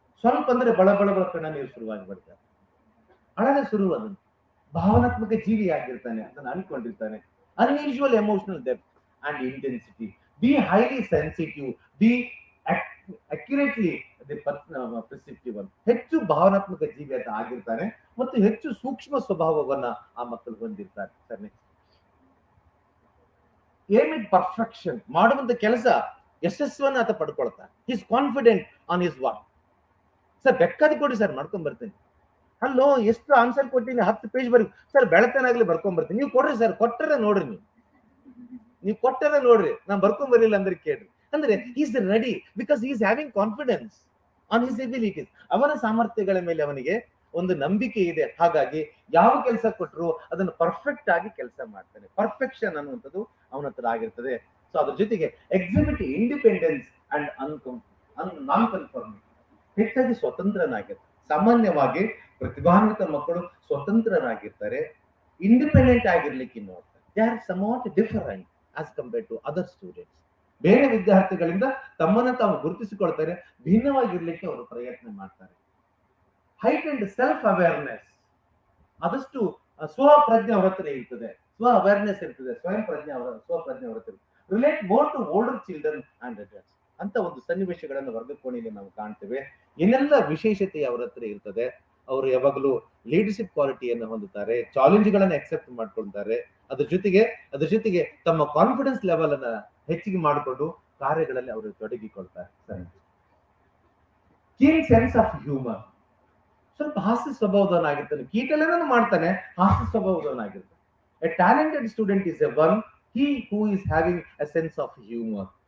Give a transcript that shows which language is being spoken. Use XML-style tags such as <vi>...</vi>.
<kn>ಸ್ವಲ್ಪ ಅಂದ್ರೆ ಬಳ ಕಣ್ಣ ನೀರು ಶುರುವಾಗಿ ಬರ್ತಾರೆ, ಅಳದ ಶುರು, ಅದನ್ನು ಭಾವನಾತ್ಮಕ ಜೀವಿ ಆಗಿರ್ತಾನೆ, ಅದನ್ನು ಅನ್ಕೊಂಡಿರ್ತಾನೆ.</kn> <en>Unusual emotional depth and intensity. Be highly sensitive, be accurately the perceptive.</en> <kn>ಹೆಚ್ಚು ಭಾವನಾತ್ಮಕ ಜೀವಿ ಅಂತ ಆಗಿರ್ತಾನೆ ಮತ್ತು ಹೆಚ್ಚು ಸೂಕ್ಷ್ಮ ಸ್ವಭಾವವನ್ನ ಆ ಮಕ್ಕಳು ಹೊಂದಿರ್ತಾರೆ. ಸರಿ,</kn> <en>aim it perfection,</en> <kn>ಮಾಡುವಂತ ಕೆಲಸ ಯಶಸ್ವನ್ನ ಆತ ಪಡ್ಕೊಳ್ತಾನೆ.</kn> <en>Is confident on his work.</en> <kn>Sir ಬೇಕಾದ ಕೊಡಿ ಸರ್, ಮಾಡ್ಕೊಂಡ್ ಬರ್ತೀನಿ. ಅಲ್ಲೋ ಎಷ್ಟು ಆನ್ಸರ್ ಕೊಟ್ಟಿನಿ, 10 ಪೇಜ್ ಬರೀ ಸರ್, ಬೆಳತನಾಗ್ಲಿ ಬರ್ಕೊಂಡ್ ಬರ್ತೀನಿ. ನೀವು ಕೊಡ್ರಿ ಸರ್, ಕೊಟ್ಟರೆ ನೋಡ್ರಿ, ನೀವು ಕೊಟ್ಟರೆ ನೋಡ್ರಿ, ನಾನ್ ಬರ್ಕೊಂಡ್ ಬರಲಿಲ್ಲ ಅಂದ್ರೆ ಕೇಳ್ರಿ.</kn> <en>ಅಂದ್ರೆ is ready because is having confidence on his abilities.</en> <kn>ಅವನ ಸಾಮರ್ಥ್ಯಗಳ ಮೇಲೆ ಅವನಿಗೆ ಒಂದು ನಂಬಿಕೆ ಇದೆ. ಹಾಗಾಗಿ ಯಾವ ಕೆಲಸ ಕೊಟ್ಟರು ಅದನ್ನು ಪರ್ಫೆಕ್ಟ್ ಆಗಿ ಕೆಲಸ ಮಾಡ್ತಾನೆ. ಪರ್ಫೆಕ್ಷನ್ ಅನ್ನುವಂಥದ್ದು ಅವನ ಹತ್ರ ಆಗಿರ್ತದೆ. ಸೊ ಅದ್ರ ಜೊತೆಗೆ</kn> <en>exhibit independence and non conforming,</en> <kn>ಹೆಚ್ಚಾಗಿ ಸ್ವತಂತ್ರನಾಗಿರ್ತಾರೆ. ಸಾಮಾನ್ಯವಾಗಿ ಪ್ರತಿಭಾನ್ವಿತ ಮಕ್ಕಳು ಸ್ವತಂತ್ರರಾಗಿರ್ತಾರೆ, ಇಂಡಿಪೆಂಡೆಂಟ್ ಆಗಿರ್ಲಿಕ್ಕೆ ನೋಡ್ತಾರೆ.</kn> <en>They are somewhat different as compared to other students.</en> <kn>ಬೇರೆ ವಿದ್ಯಾರ್ಥಿಗಳಿಂದ ತಮ್ಮನ್ನ ತಾವು ಗುರುತಿಸಿಕೊಳ್ತಾರೆ, ಭಿನ್ನವಾಗಿರ್ಲಿಕ್ಕೆ ಅವರು ಪ್ರಯತ್ನ ಮಾಡ್ತಾರೆ.</kn> <en>heightened self awareness,</en> <kn>ಆದಷ್ಟು ಸ್ವಪ್ರಜ್ಞೆ ಅವರ ಹತ್ರ ಇರ್ತದೆ, ಸ್ವ ಅವೇರ್ನೆಸ್ ಇರ್ತದೆ, ಸ್ವಪ್ರಜ್ಞೆ ಅವರ ಹತ್ರ.</kn> <en>relate more to older children and adults</en> <kn>ಅಂತ ಒಂದು ಸನ್ನಿವೇಶಗಳನ್ನು ವರ್ಗಕೋಣೆಯಲ್ಲಿ ನಾವು ಕಾಣ್ತೇವೆ. ಏನೆಲ್ಲ ವಿಶೇಷತೆ ಅವರ ಹತ್ರ ಇರ್ತದೆ, ಅವರು ಯಾವಾಗಲೂ ಲೀಡರ್ಶಿಪ್ ಕ್ವಾಲಿಟಿಯನ್ನು ಹೊಂದುತ್ತಾರೆ, ಚಾಲೆಂಜ್ಗಳನ್ನು ಅಕ್ಸೆಪ್ಟ್ ಮಾಡ್ಕೊಳ್ತಾರೆ. ಅದ್ರ ಜೊತೆಗೆ ತಮ್ಮ ಕಾನ್ಫಿಡೆನ್ಸ್ ಲೆವೆಲ್ ಅನ್ನ ಹೆಚ್ಚಿಗೆ ಮಾಡಿಕೊಂಡು ಕಾರ್ಯಗಳಲ್ಲಿ ಅವರು ತೊಡಗಿಕೊಳ್ತಾರೆ.</kn> <en>keen sense of humour,</en> <kn>ಸ್ವಲ್ಪ ಹಾಸ್ಯ ಸ್ವಭಾವದವನಾಗಿರ್ತಾನೆ, ಕೀಟಲೆಲ್ಲ ಮಾಡ್ತಾನೆ, ಹಾಸ್ಯ ಸ್ವಭಾವದವನಾಗಿರ್ತಾನೆ.</kn> <en>A talented student is a one he who is having a sense of humor.</en>